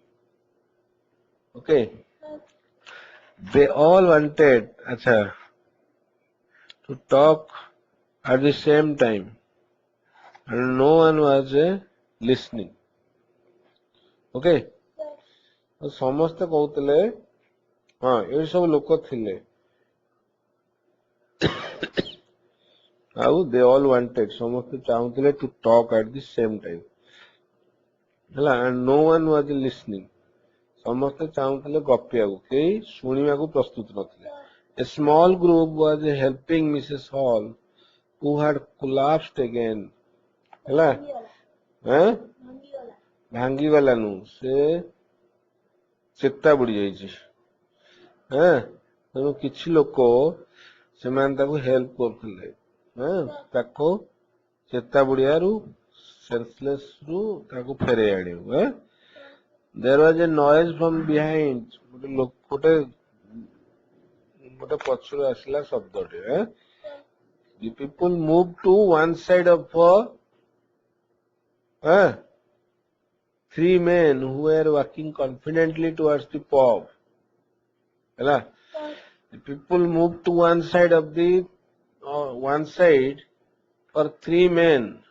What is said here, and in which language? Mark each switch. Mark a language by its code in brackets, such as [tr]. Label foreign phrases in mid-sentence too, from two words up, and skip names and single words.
[en] okay they all wanted acha to talk at the same time and no one was listening okay [or] ସମସ୍ତେ କହୁଥିଲେ ହଁ ଏଇ ସବୁ ଲୋକ ଥିଲେ [en] ଆଉ they all wanted [or] ସମସ୍ତେ ଚାହୁଁଥିଲେ [en] to talk at the same time ହେଲା and no one was listening [or] ସମସ୍ତେ ଚାହୁଁଥିଲେ ଗପିବାକୁ କେହି ଶୁଣିବାକୁ ପ୍ରସ୍ତୁତ ନଥିଲେ [en] a small group was helping Mrs. Hall who had collapsed again [or] ହେଲା ଭାଙ୍ଗିଗଲାନୁ ସେ ଚେତା ବୁଡି ଯାଇଛି ତେଣୁ କିଛି ଲୋକ ସେମାନେ ତାକୁ ହେଲ୍ପ କରୁଥିଲେ ତାକୁ ଚେତା ବୁଡିଆରୁ ସେନ୍ସଲେସ୍ ରୁ ତାକୁ ଫେରେଇ ଆଣିବୁ [en] there was a noise from behind [or] ଗୋଟେ ପଛରୁ ଆସିଲା ଶବ୍ଦଟେ [en] the people moved to one side of three men who were walking confidently towards the pub ହେଲା the people moved to one side of the one side for three men